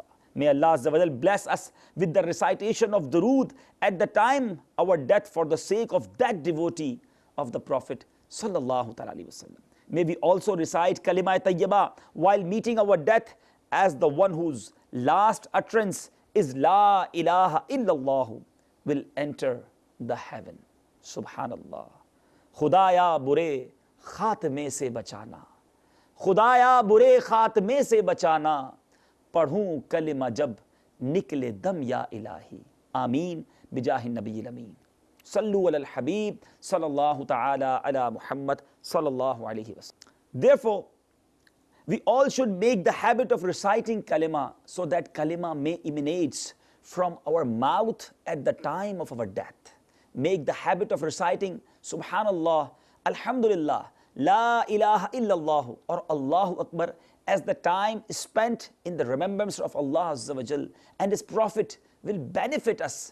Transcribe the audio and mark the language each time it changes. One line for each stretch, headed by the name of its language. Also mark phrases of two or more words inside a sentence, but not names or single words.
English: May Allah
Arabic: عز وجل
English: bless us with the recitation of Durood at the time our death for the sake of that devotee of the Prophet
Arabic: صلى الله عليه وسلم.
English: May we also recite
Arabic: كلمة طيبة
English: while meeting our death, as the one whose last utterance is
Arabic: لا إله إلا الله
English: will enter the heaven. Subhanallah.
Urdu: خدایا برے خاتمے سے بچانا. خدایا برے خاتمے سے بچانا. پڑھوں کلمہ جب نکلے دم یا الٰہی.
Arabic: آمين بجاه النبي الأمين صلوا على الحبيب صلى الله تعالى على محمد صلى الله عليه وسلم.
English: Therefore, we all should make the habit of reciting kalima so that kalima may emanate from our mouth at the time of our death. Make the habit of reciting Subhanallah, Alhamdulillah,
Arabic: لا إله إلا الله
English: or
Arabic: الله أكبر
English: as the time spent in the remembrance of Allah
Arabic: عز وجل
English: and His Prophet will benefit us.